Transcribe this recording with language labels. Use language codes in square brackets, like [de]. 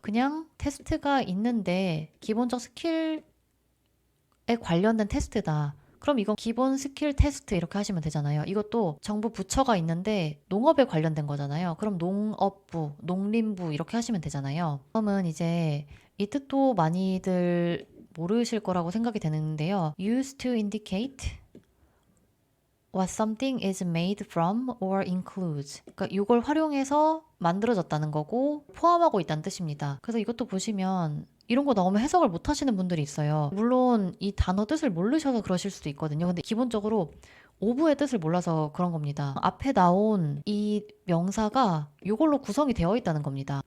[ko] 그냥 테스트가 있는데 기본적 스킬에 관련된 테스트다. 그럼 이건 기본 스킬 테스트 이렇게 하시면 되잖아요. 이것도 정부 부처가 있는데 농업에 관련된 거잖아요. 그럼 농업부, 농림부 이렇게 하시면 되잖아요. 그러면 이제 이 뜻도 많이들 모르실 거라고 생각이 되는데요. [en] used to indicate what something is made from or includes. [ko] 그러니까 이걸 활용해서 만들어졌다는 거고 포함하고 있다는 뜻입니다. 그래서 이것도 보시면 이런 거 나오면 해석을 못 하시는 분들이 있어요. 물론 이 단어 뜻을 모르셔서 그러실 수도 있거든요. 근데 기본적으로 오브의 뜻을 몰라서 그런 겁니다. 앞에 나온 이 명사가 이걸로 구성이 되어 있다는 겁니다.